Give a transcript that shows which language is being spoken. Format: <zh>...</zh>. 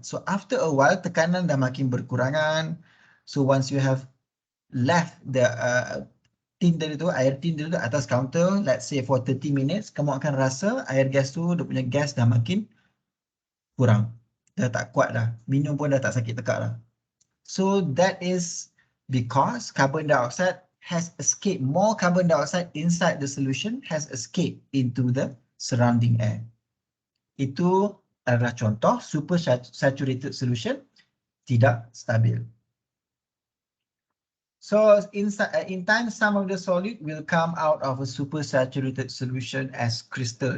<ms>So after a while, tekanan dah makin berkurangan.</ms> <en>So once you have left the tin</en> <ms>tadi tu, air tin tadi tu atas counter,</ms> <en>let's say for 30 minutes,</en> <ms>kamu akan rasa air gas tu, dia punya gas dah makin kurang. Dah tak kuat dah. Minum pun dah tak sakit tekak dah.</ms> <en>So that is because carbon dioxide has escaped, more carbon dioxide inside the solution has escaped into the surrounding air.</en> <ms>Itu adalah contoh super saturated solution tidak stabil.</ms> <en>So in time, some of the solid will come out of a super saturated solution as crystal.</en>